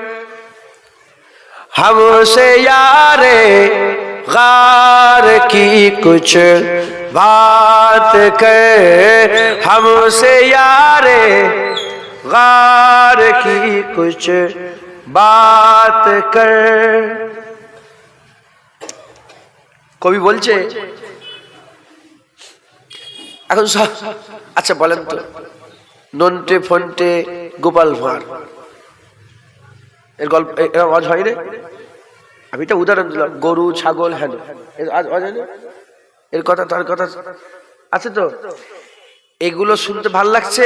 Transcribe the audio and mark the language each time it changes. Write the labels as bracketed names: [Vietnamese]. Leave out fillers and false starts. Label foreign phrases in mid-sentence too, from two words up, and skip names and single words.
[Urdu] ہم سے یار غار کی کچھ بات کر، ہم سے یار غار کی کچھ بات کر۔ [Bangla] কবি বলছে এখন আচ্ছা বলেন তো, নন্টে ফন্টে গোপাল ভাঁড় এর গল্প আজ হয় রে? আমি এটা উদাহরণ দিলাম, গরু ছাগল হেন এর কথা তার কথা আছে তো, এগুলো শুনতে ভাল লাগছে?